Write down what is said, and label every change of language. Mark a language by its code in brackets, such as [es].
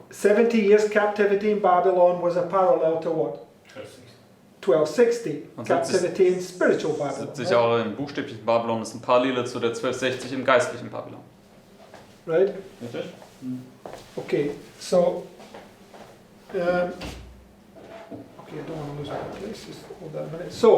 [en] 70 years captivity in Babylon was a parallel to what? 1260. [de] Und [en] Captivity in spiritual Babylon. [de] 70 Jahre im buchstäblichen Babylon ist ein Parallele zu der 1260 im geistlichen Babylon. [en] Right? [de] Richtig? [en] Okay, so okay, I don't want to lose my place. Just hold that a minute.